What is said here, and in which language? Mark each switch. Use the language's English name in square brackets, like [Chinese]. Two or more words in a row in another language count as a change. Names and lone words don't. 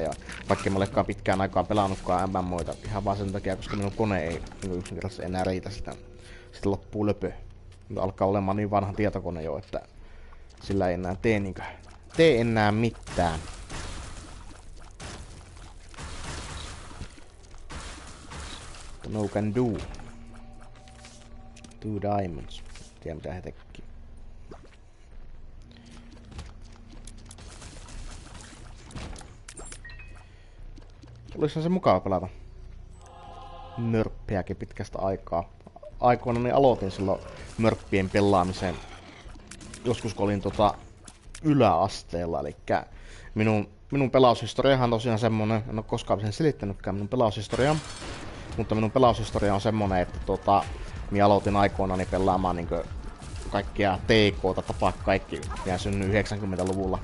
[Finnish] Ja vaikka mä olekaan pitkään aikaa pelannutkaan MMOita, ihan vaan sen takia, koska minun kone ei niin yksinkertaisesti enää riitä sitä. Sitten loppuu löpö. Alkaa olemaan niin vanha tietokone jo, että sillä ei enää tee enää mitään. [English] No can do. [Finnish] 2 diamonds. Tiedä mitä he teki. Olisihan se mukava pelata mörppiäkin pitkästä aikaa. Aikoina niin aloitin silloin mörppien pelaamisen joskus kun olin yläasteella, eli minun pelaushistoriahan on tosiaan semmonen, en oo koskaan sen selittänytkään minun pelaushistoriaa, mutta minun pelaushistoria on semmonen, että minä aloitin aikoinani pelaamaan niinkö kaikkia TK:ta, tapaa kaikki, ja synnyin 90-luvulla.